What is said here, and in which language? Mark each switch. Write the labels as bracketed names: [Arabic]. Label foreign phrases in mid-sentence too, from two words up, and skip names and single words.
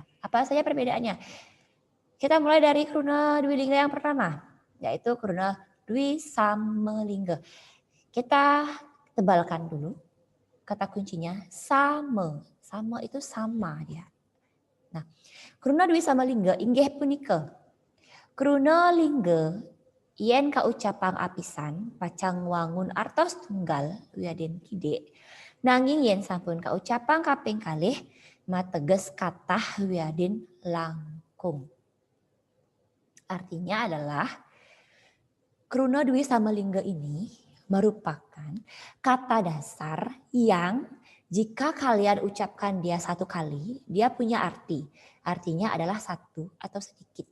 [Indonesian] Apa saja perbedaannya? Kita mulai dari Kruna Dwilingga yang pertama, yaitu Kruna Dwi Samalingga. Kita tebalkan dulu. Kata kuncinya sama. Sama itu sama dia. Nah, [Balinese] Kruna Dwi Samalingga inggih punika. Kruna lingga yen kaucapang apisan pacang wangun artos tunggal wiaden kide. Nanging yen sampun kaucapang kaping kalih mateges kathah wiaden langkung. [Indonesian] Artinya adalah Kruna Dwi Samalingga ini merupakan kata dasar yang jika kalian ucapkan dia satu kali, dia punya arti. Artinya adalah satu atau sedikit.